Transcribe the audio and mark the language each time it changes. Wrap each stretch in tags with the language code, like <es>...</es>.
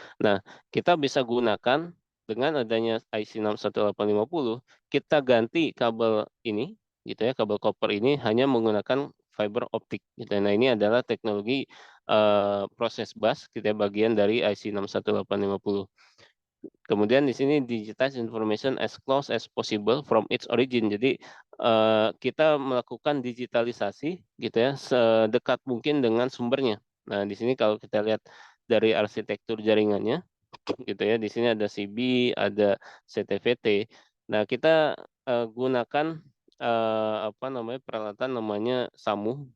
<id>Nah, kita bisa gunakan dengan adanya IC 61850, kita ganti kabel ini gitu ya, kabel koper ini hanya menggunakan fiber optik gitu ya. Nah, ini adalah teknologi, proses bus gitu ya, bagian dari IC 61850. Kemudian di sini</id> <en>digitize information as close as possible from its origin.</en> <id>Jadi, kita melakukan digitalisasi gitu ya, sedekat mungkin dengan sumbernya. Nah, di sini kalau kita lihat dari arsitektur jaringannya gitu ya, di sini ada CB, ada CTVT. Nah, kita, gunakan, peralatan namanya SAMU.</id>